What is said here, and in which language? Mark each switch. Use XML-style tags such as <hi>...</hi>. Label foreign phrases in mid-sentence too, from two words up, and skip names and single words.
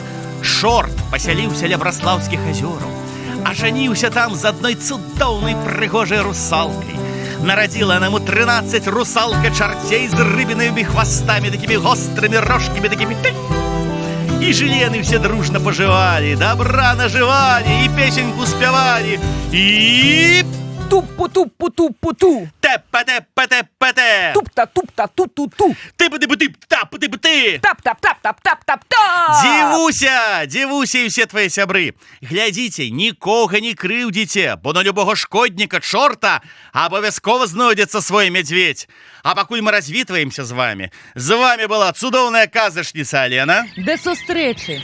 <be>Чорт пасяліўся ля Браслаўскіх азёраў, ажаніўся там з адной цудоўнай прыгожай русалкай. Нарадзіла яму 13 русалка-чарцей з рыбінымі хвастамі, такімі гострымі рожкамі, такімі ты. І жылі яны все дружна пажывалі, дабра нажывалі і песеньку спявалі. І... Туп-пу-туп-пу-туп-пу-ту. Тэп-па-тэп-па-тэп-па-тэп. Туп-та-туп-та-ту-ту-ту. Ты-бы-ты-бы-ты, Тап-тап-тап-тап-тап-тап-та. Дзівуся і ўсе твае сябры. Глядзіце, нікога не крыўдзіце, бо на любога шкодніка, чорта, абавязкова знойдзецца свой мядзведь. А пакуль мы развітваемся з вами была цудоўная казачніца Алена, Да сустрэчы.</be>